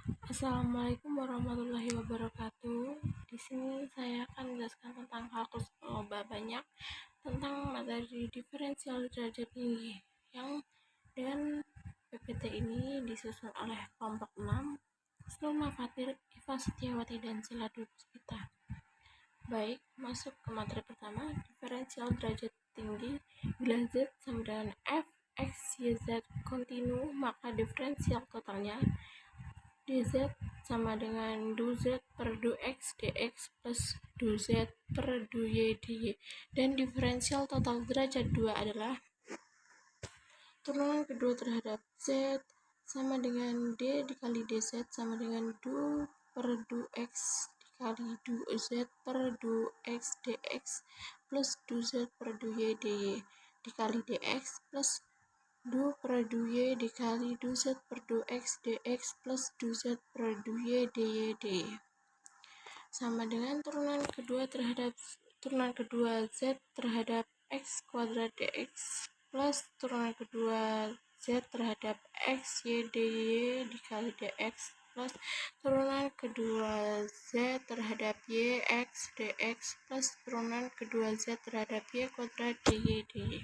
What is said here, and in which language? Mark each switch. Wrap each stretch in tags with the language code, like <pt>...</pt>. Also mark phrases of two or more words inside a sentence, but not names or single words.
<ar>السلام عليكم ورحمة الله وبركاته.</ar> <id>Di sini saya akan menjelaskan tentang kalkulus loba banyak tentang materi diferensial derajat tinggi yang dengan PPT ini disusun oleh kelompok 6 Sulma Fatir, Iva Setiawati, dan Siladul Puspita. Baik, masuk ke materi pertama, diferensial derajat tinggi. Bila Z sama dengan F, X, Y, Z kontinu, maka diferensial totalnya dz sama dengan du-z per du-x dx plus du-z per du-y dy, dan diferensial total derajat 2 adalah turunan kedua terhadap z sama dengan d dikali dz sama dengan du per du-x dikali du-z per du-x dx plus du-z per du-y dy dikali dx plus du per du-y dikali du-z per du-x dx plus du-z per du-y dy sama dengan turunan kedua z terhadap x kuadrat dx plus turunan kedua z terhadap x y dy dikali dx plus turunan kedua z terhadap y x dx plus turunan kedua z terhadap y kuadrat dy dy.</id>